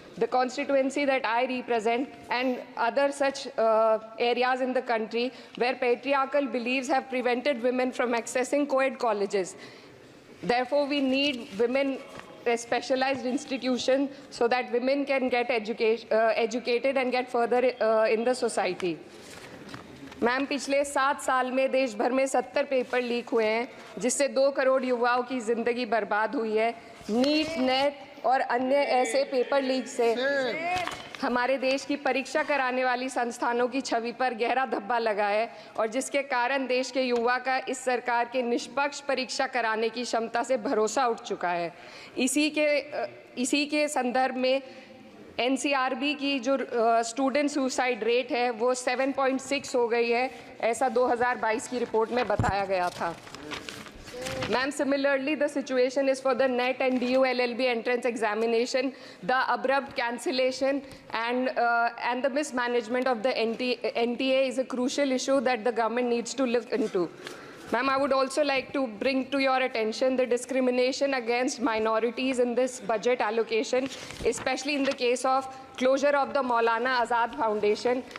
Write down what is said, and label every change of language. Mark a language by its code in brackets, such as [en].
[en] The constituency that I represent and other such areas in the country where patriarchal beliefs have prevented women from accessing co-ed colleges. Therefore, we need women specialized institutions so that women can get educated and get further in the society. [hi] Ma'am, पिछले 7 साल में देश भर में 70 paper leak हुए हैं, जिससे 2 करोड़ युवाओं की ज़िंदगी बर्बाद हुई है। नीट, नेट और अन्य ऐसे पेपर लीक से हमारे देश की परीक्षा कराने वाली संस्थानों की छवि पर गहरा धब्बा लगा है और जिसके कारण देश के युवा का इस सरकार के निष्पक्ष परीक्षा कराने की क्षमता से भरोसा उठ चुका है। इसी के संदर्भ में NCRB की जो स्टूडेंट सुसाइड रेट है वो 7.6 हो गई है, ऐसा 2022 की रिपोर्ट में बताया गया था। [en] Ma'am, similarly, the situation is for the NET and DU LLB entrance examination, the abrupt cancellation and the mismanagement of the NTA is a crucial issue that the government needs to look into. Ma'am, I would also like to bring to your attention the discrimination against minorities in this budget allocation, especially in the case of closure of the Maulana Azad Foundation.